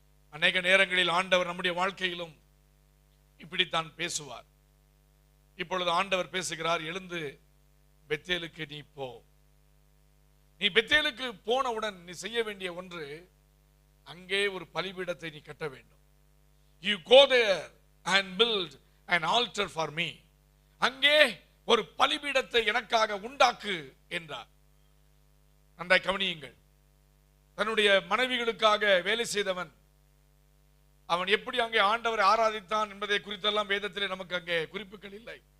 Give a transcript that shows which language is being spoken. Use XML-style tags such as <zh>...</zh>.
<ta>அநேக நேரங்களில் ஆண்டவர் நம்முடைய வாழ்க்கையிலும் இப்படித்தான் பேசுவார். இப்பொழுது ஆண்டவர் பேசுகிறார், எழுந்து பெத்தேலுக்கு நீ போ. நீ பெத்தேலுக்கு போனவுடன் நீ செய்ய வேண்டிய ஒன்று, அங்கே ஒரு பலிபீடத்தை நீ கட்ட வேண்டும்.</ta> <en>You go there and build an altar for me.</en> <ta>அங்கே ஒரு பலிபீடத்தை எனக்காக உண்டாக்கு என்றார். நன்றாய் கவனியுங்கள். தன்னுடைய மனைவிகளுக்காக வேலை செய்தவன் அவன் எப்படி அங்கே ஆண்டவரை ஆராதித்தான் என்பதை குறித்தெல்லாம் வேதத்திலே நமக்கு அங்கே குறிப்புகள் இல்லை.</ta>